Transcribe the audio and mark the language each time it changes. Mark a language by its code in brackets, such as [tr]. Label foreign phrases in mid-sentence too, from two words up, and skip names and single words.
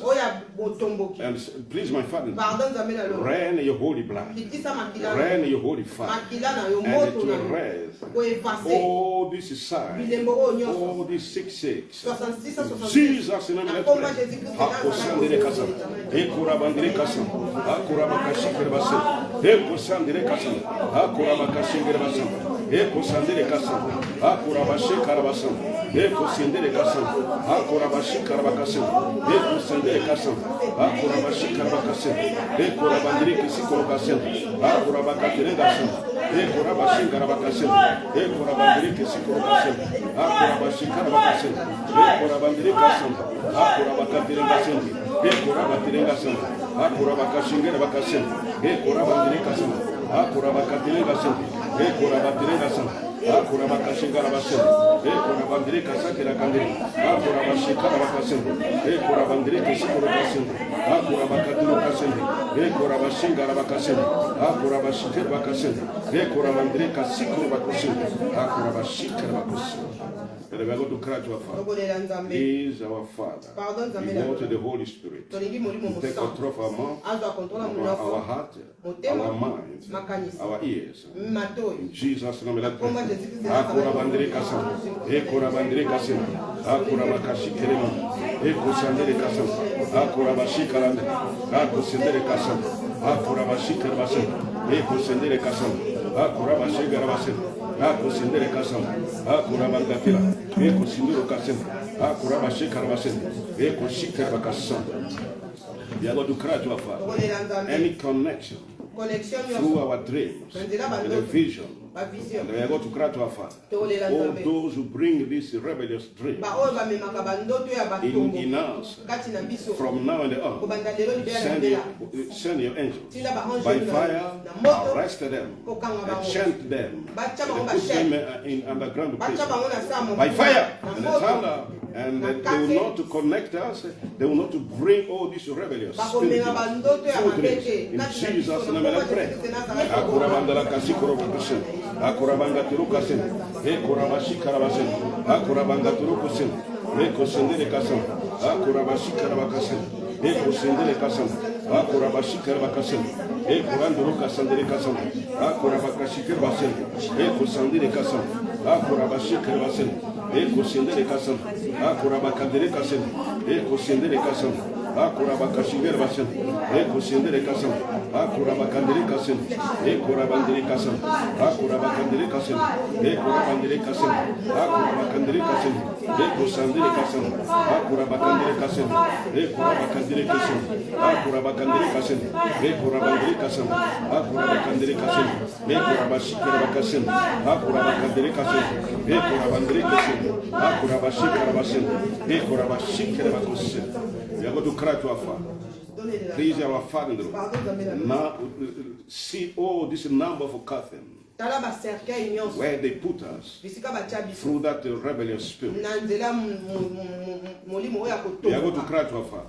[en] And please, my Father, rain your holy blood, rain your holy fire, and it will raise all this sign, all this 66. Jesus, in the name of Eko sandere kasam, akura bashi karabasam, eko sendere kasam, akura bashi karabakasam, eko sendere kasam, akura bashi karabakasam, eko rabandiri kisikolo kasam, akura bakatere kasam, eko rabashi karabakasam, eko rabandiri kisikolo kasam, akura bashi karabakasam, eko rabandiri kasam, akura bakatere kasam, eko rabatere kasam, akura bakashingere bakasam, eko rabandiri kasam, akura bakatere kasam. Ekura batirega sam, akura bakashingara basem, ekura bandire kasakira kandiri, akura bashikara bakasem, ekura bandire kisikoro kasem, akura bakatiro kasem, ekura bashingara bakasem, akura bashikara bakasem, ekura bandire kasikoro bakasem, akura bashikara bakasem. And we are going to cry to our Father. He is our Father. He wanted the Holy Spirit to take control of our mouth, our heart, our mind, our ears. In Jesus' name, let's pray. Akura bandire kasam, ekura bandire kasam, akura makashi kerema, eku sandere kasam, akura bashikarande, aku sendere kasam, akura bashikar basam, eku sendere kasam, akura bashikar basam. Aku sendere kasam, aku rabangatila, aku sinduro kasem, aku rabashikar basem, aku shikar bakasam. We are going to cry to our Father. Any connection through our dreams and the vision. And we are going to cry to our Father. All those who bring this rebellious dream in us from now and on, send your angels by fire, arrest them, enchant them, and put them in underground place by fire and the thunder. And they will not to connect us, they will not to bring all these rebellious spirits in Jesus' name. I pray. Akurabanga turukasen, ekurabashi karabasen, akurabanga turukusen, ekosendere kasam, akurabashi karabakasen, ekosendere kasam, akurabashi karabakasen, ekuranduru kasandere kasam, akurabakashi karabasen, ekosandere kasam, akurabashi karabasen, eko sendere kasam, akura bakandere kasem, eko sendere kasam, akura bakashingere basem, eko sendere kasam, akura bakandere kasem, ekura bandere kasem, akura bakandere kasem, ekura bandere kasem, akura bakandere kasem, eko sandere kasem, akura bakandere kasem, ekura bakandere kasem, akura bakandere kasem, ekura bandere kasem, akura bakandere kasem, ekura bashikere bakasem, akura bakandere kasem, ekura bandere kasem, akura bashikere basem, ekura bashikere bakasem. We are going to cry to our Father. Please, our Father, now see all this number of Catherine, where they put us through that rebellious spirit. We are going to cry to our Father.